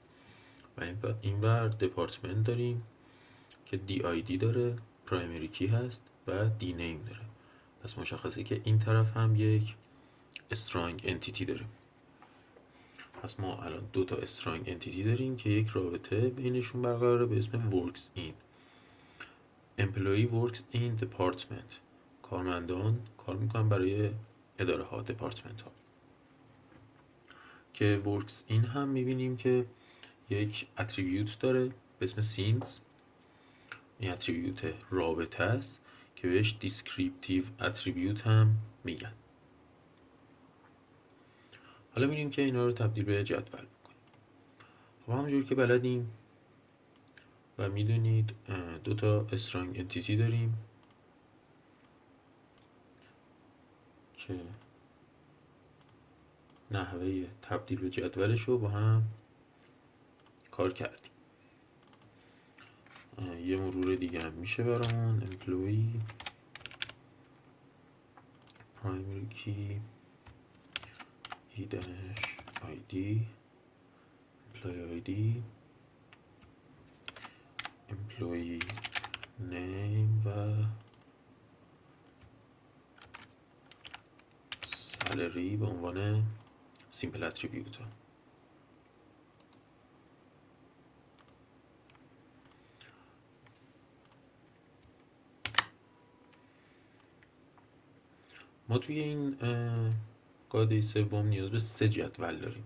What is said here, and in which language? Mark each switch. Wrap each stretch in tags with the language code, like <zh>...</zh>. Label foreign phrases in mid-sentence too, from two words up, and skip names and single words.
<fa>و این ور دپارتمنت داریم که</fa> <en>d id</en> <fa>داره،</fa> <en>primary key</en> <fa>هست و</fa> <en>d name</en> <fa>داره. پس مشخصه که این طرف هم یک</fa> <en>strong entity</en> <fa>داره. پس ما الان دو تا</fa> <en>strong entity</en> <fa>داریم که یک رابطه بینشون برقراره به اسم</fa> <en>works in. employee works in department.</en> <fa>کارمندان کار میکنن برای اداره ها، دپارتمنت ها. که</fa> <en>works in</en> <fa>هم میبینیم که یک اتریبیوت داره به اسم scenes. این اتریبیوت رابطه است که بهش</fa> <en>descriptive attribute</en> <fa>هم میگن. حالا میریم که اینا رو تبدیل به جدول بکنیم. خب همونجور که بلدیم و میدونید دو تا</fa> <en>strong entity</en> <fa>داریم که نحوه تبدیل به جدولش رو با هم کار کردیم. یه مرور دیگه هم میشه برامون.</fa> <en>employee primary key e-id employee id employee name</en> <fa>و salary به عنوان</fa> <en>simple attribute</en> <fa>ها. ما توی این قاعده سوم نیاز به 3 جدول داریم.</fa>